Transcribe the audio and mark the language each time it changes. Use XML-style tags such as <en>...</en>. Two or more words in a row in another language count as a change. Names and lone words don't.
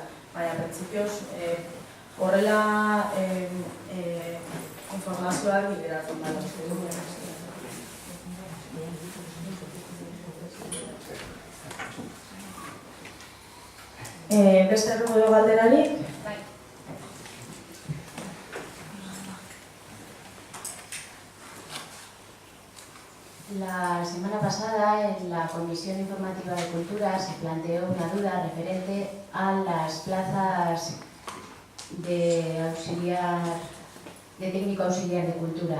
<eu>Baina, printzipioz, horrela informazioak bideratzen da. Beste errugu galderarik? Bai.</eu> <es>La La semana pasada en la Comisión Informativa de Cultura se planteó una duda referente a las plazas de técnico auxiliar de cultura.</es>